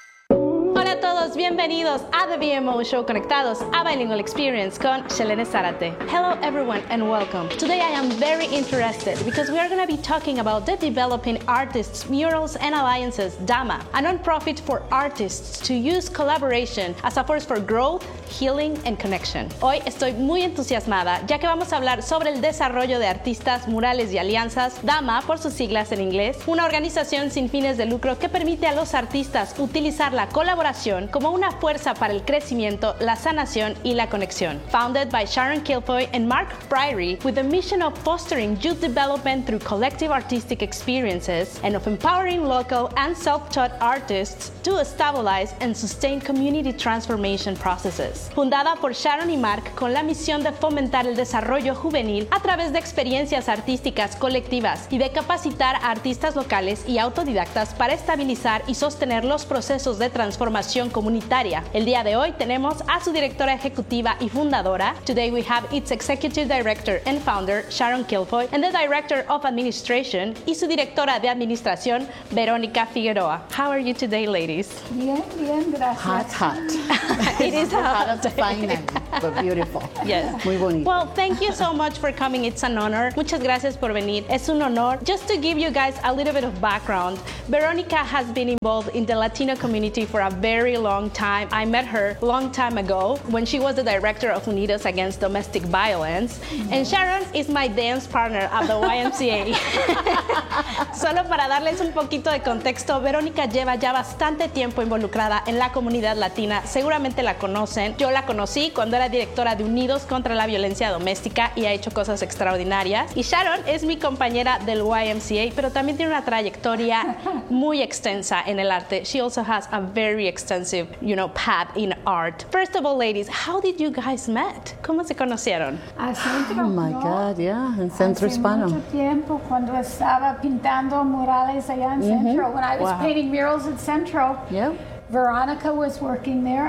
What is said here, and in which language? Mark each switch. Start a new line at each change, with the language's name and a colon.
Spanish: Hola a todos, bienvenidos a The VMO Show Conectados,
English: a bilingual experience
Spanish: con Selene Zárate.
English: Hello everyone and welcome. Today I am very interested because we are going to be talking about the Developing Artists Murals and Alliances, DAMA, a nonprofit for artists to use collaboration as a force for growth, healing and connection.
Spanish: Hoy estoy muy entusiasmada ya que vamos a hablar sobre el desarrollo de artistas, murales y alianzas, DAMA por sus siglas en inglés, una organización sin fines de lucro que permite a los artistas utilizar la colaboración como una fuerza para el crecimiento, la sanación y la conexión.
English: Founded by Sharon Kilfoy and Mark Friary with the mission of fostering youth development through collective artistic experiences and of empowering local and self-taught artists to stabilize and sustain community transformation processes.
Spanish: Fundada por Sharon y Mark con la misión de fomentar el desarrollo juvenil a través de experiencias artísticas colectivas y de capacitar a artistas locales y autodidactas para estabilizar y sostener los procesos de transformación comunitaria. El día de hoy tenemos a su directora ejecutiva y fundadora.
English: Today we have its executive director and founder, Sharon Kilfoy, and the director of administration
Spanish: y su directora de administración,
English: Verónica Figueroa. How are you today, ladies?
Spanish: Bien, bien, gracias.
English: Hot. It is hot. Hot of the finance, but beautiful. Yes.
Spanish: Muy bonito.
English: Well, thank you so much for coming. It's an honor.
Spanish: Muchas gracias por venir. Es un honor.
English: Just to give you guys a little bit of background, Verónica has been involved in the Latino community for a very long time. I met her long time ago when she was the director of Unidos Against Domestic Violence. Mm-hmm. And Sharon is my dance partner at the YMCA.
Spanish: Solo para darles un poquito de contexto, Verónica lleva ya bastante tiempo involucrada en la comunidad latina. Seguramente la conocen. Yo la conocí cuando era directora de Unidos contra la Violencia Doméstica y ha hecho cosas extraordinarias. Y Sharon es mi compañera del YMCA, pero también tiene una trayectoria muy extensa en el arte.
English: She also has a very extensive, you know, path in art. First of all, ladies, how did you guys meet?
Spanish: ¿Cómo se conocieron? En Centro Hispano. Hace mucho tiempo, cuando estaba pintando murales allá en Centro,
English: when I was painting murals at Centro,
Spanish: Veronica was working there.